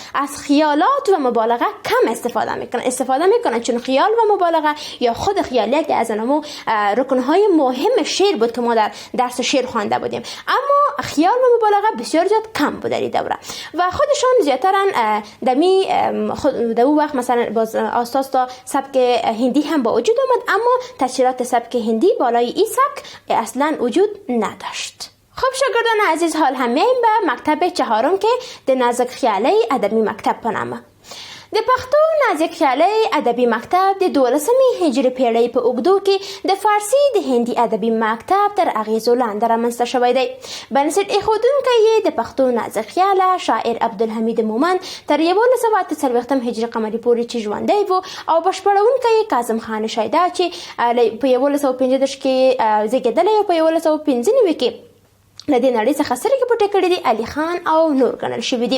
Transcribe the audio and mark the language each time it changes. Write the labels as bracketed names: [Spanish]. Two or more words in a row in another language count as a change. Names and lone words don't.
[Persian] از خیالات و مبالغه کم استفاده میکنن چون خیال و مبالغه یا خود خیال یک از انمو رکنهای مهم شعر بود که ما در درس شعر خوانده بودیم، اما خیال و مبالغه بسیار زیاد کم بود در این دوره و خودشان زیاتر در اون وقت مثلا باز اساس تا سبک هندی هم با وجود آمد، اما تاثیرات سبک هندی بالای این سبک اصلا وجود نداشت. خب شاگردان عزیز، حال هم میایم به مکتب چهارم که [Pashto] د نازک خیالی ادبی مکتب په نامه. د پښتو نازک خیالی ادبی مکتب د 12مې هجري پیړۍ په اوږدو کې د فارسي د هندي ادبي مکتب تر اغیزو لاندې رامنځته شوی دی. بنسټ ایښودونکی یې د پښتو نازک خیاله شاعر عبدالحمید مومند تر 1940 هجري قمري پورې چې ژوندی و، او بشپړونکی یې کاظم خان شیدا چې په 1935 کې زیږېدلی او په 1995 کې لدې نړۍ څخه سرګې پټې کړې دي علي خان او نور ګڼل شوي دي.